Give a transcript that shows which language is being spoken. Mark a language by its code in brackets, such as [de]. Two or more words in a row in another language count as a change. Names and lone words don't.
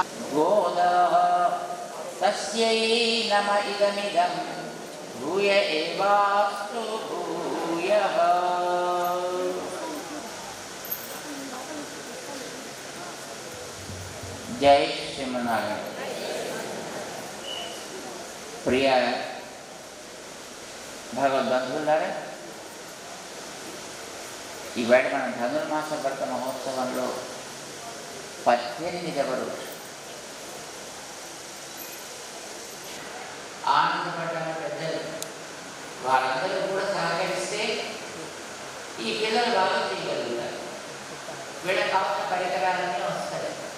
[sa] गोदः तस्यै नम इदमिदं भूय एवास्तु भूयः जय श्रीमनारायण प्रिय [te] భగవద్బంధువులారా ఈవేళ మనం ధనుర్మాస వ్రత మహోత్సవంలో 18వ రోజు ఆనందపడ్డారు పెద్దలు వాళ్ళందరూ కూడా సహకరిస్తే ఈ పిల్లలు బాగా చేయగలుగుతారు వీళ్ళకి కావాల్సిన పరికరాలన్నీ వస్తాయి